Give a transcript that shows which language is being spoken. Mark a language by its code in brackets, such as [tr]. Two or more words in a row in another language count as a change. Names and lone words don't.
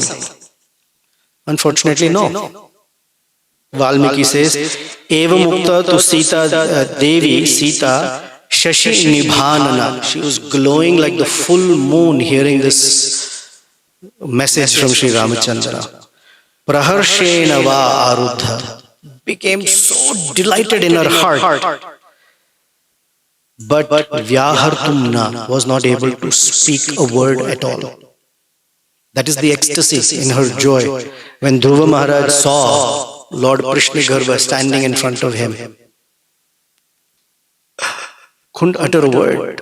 [en] Unfortunately, no. Valmiki says, [sa] एव मुक्ता तु सीता देवी, सीता, शशि निभानना. [en] She was glowing like the full moon hearing this message from Sri Ramachandra. [sa] प्रहर्षेण वा आरूढा. [en] Became so delighted in her heart. But Vyahartumna was not able to speak a word at all. That is the ecstasy in her joy. When Dhruva Maharaj saw Lord Prishnigarbha standing in front of him, couldn't utter a word.